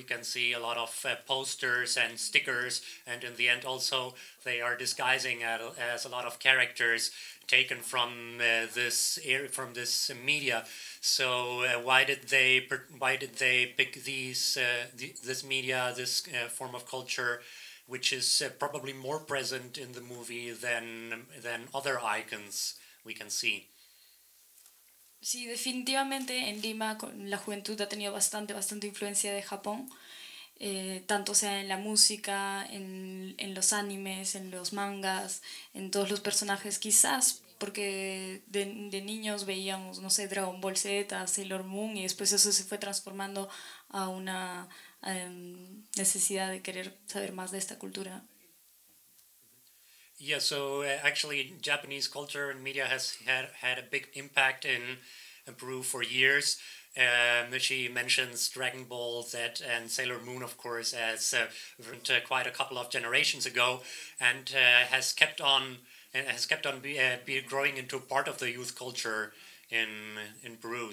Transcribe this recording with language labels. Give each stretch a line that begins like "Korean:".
English: We can see a lot of posters and stickers, and in the end also they are disguising as a lot of characters taken from this media. So why did they pick this media, this form of culture, which is probably more present in the movie than other icons we can see?
Spanish: Sí, definitivamente en Lima la juventud ha tenido bastante influencia de Japón, tanto sea en la música, en los animes, en los mangas, en todos los personajes, quizás porque de niños veíamos, no sé, Dragon Ball Z, Sailor Moon, y después eso se fue transformando a una necesidad de querer saber más de esta cultura.
English: Yeah, so actually Japanese culture and media has had a big impact in Peru for years. She mentions Dragon Ball Z and Sailor Moon, of course, as quite a couple of generations ago, and has kept on be growing into part of the youth culture in Peru.